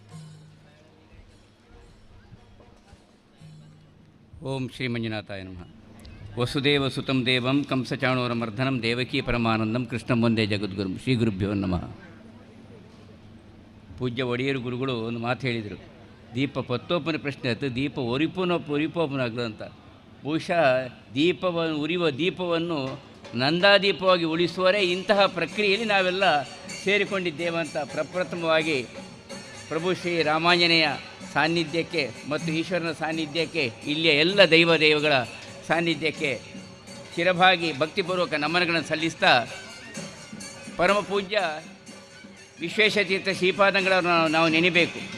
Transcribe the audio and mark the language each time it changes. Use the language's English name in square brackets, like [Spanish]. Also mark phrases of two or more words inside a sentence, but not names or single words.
[Sanskrit] ಓಂ ಶ್ರೀ ಮಂಜುನಾಥಾಯ ನಮಃ. ವಸುದೇವ ಸುತಂ ದೇವಂ ಕಂಸಚಾಣೂರ ಮರ್ಧನಂ ದೇವಕೀ ಪರಮಾನಂದಂ ಕೃಷ್ಣಂ ವಂದೇ ಜಗದ್ಗುರುಂ. ಶ್ರೀ ಗುರುಭ್ಯೋ ನಮಃ. [Kannada] ಪೂಜ್ಯ ಒಡೆಯರು ಗುರುಗಳು ಒಂದು ಮಾತು ಹೇಳಿದರು, ದೀಪ ಪತ್ತೋಪನ ಪ್ರಶ್ನೆ ಆಯ್ತು, ದೀಪ ಒರಿಪೋಪನಾಗ್ತದೆ ಅಂತ. ಬಹುಶಃ ಉರಿಯುವ ದೀಪವನ್ನು ನಂದಾದೀಪವಾಗಿ ಉಳಿಸುವರೇ ಇಂತಹ ಪ್ರಕ್ರಿಯೆಯಲ್ಲಿ ನಾವೆಲ್ಲ ಸೇರಿಕೊಂಡಿದ್ದೇವಂತ ಪ್ರಪ್ರಥಮವಾಗಿ ಪ್ರಭು ಶ್ರೀ ರಾಮಾಂಜನೇಯ ಸಾನ್ನಿಧ್ಯಕ್ಕೆ ಮತ್ತು ಈಶ್ವರನ ಸಾನ್ನಿಧ್ಯಕ್ಕೆ, ಇಲ್ಲಿಯ ಎಲ್ಲ ದೇವಗಳ ಸಾನ್ನಿಧ್ಯಕ್ಕೆ ಶಿರಭಾಗಿ ಭಕ್ತಿಪೂರ್ವಕ ನಮನಗಳನ್ನು ಸಲ್ಲಿಸ್ತಾ, ಪರಮ ಪೂಜ್ಯ ವಿಶ್ವೇಶತೀರ್ಥ ಶ್ರೀಪಾದಂಗಳನ್ನು ನಾವು ನೆನೆಯಬೇಕು.